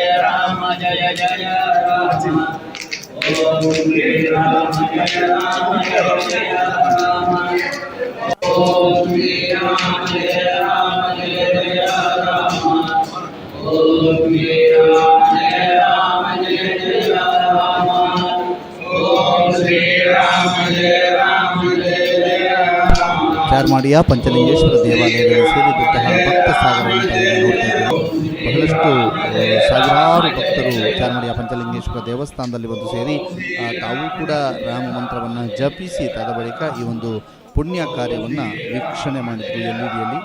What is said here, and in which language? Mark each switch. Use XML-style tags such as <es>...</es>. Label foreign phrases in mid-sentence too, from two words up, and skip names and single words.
<hi>राम जय जय राम, ओम श्री राम जय राम जय जय राम, ओम श्री राम जय राम जय जय राम, ओम श्री राम जय राम जय जय राम, ओम श्री राम जय राम जय जय राम.</hi> <kn>ಚಾರ್ಮಾಡಿಯ ಪಂಚಲಿಂಗೇಶ್ವರ ದೇವಾಲಯದಲ್ಲಿ ಸೇರಿದಂತಹ ಭಕ್ತ ಸಾಗರವನ್ನು ನೋಡ್ತಾ ಇದ್ದೇವೆ. ಬಹಳಷ್ಟು ಸಾವಿರಾರು ಭಕ್ತರು ಚಾರ್ಮಾಡಿಯ ಪಂಚಲಿಂಗೇಶ್ವರ ದೇವಸ್ಥಾನದಲ್ಲಿ ಬಂದು ಸೇರಿ ತಾವು ಕೂಡ ರಾಮ ಮಂತ್ರವನ್ನು ಜಪಿಸಿ ತದ ಬಳಿಕ ಈ ಒಂದು ಪುಣ್ಯ ಕಾರ್ಯವನ್ನು ವೀಕ್ಷಣೆ ಮಾಡಿದ್ರು ಎಲ್ಇಡಿಯಲ್ಲಿ.</kn>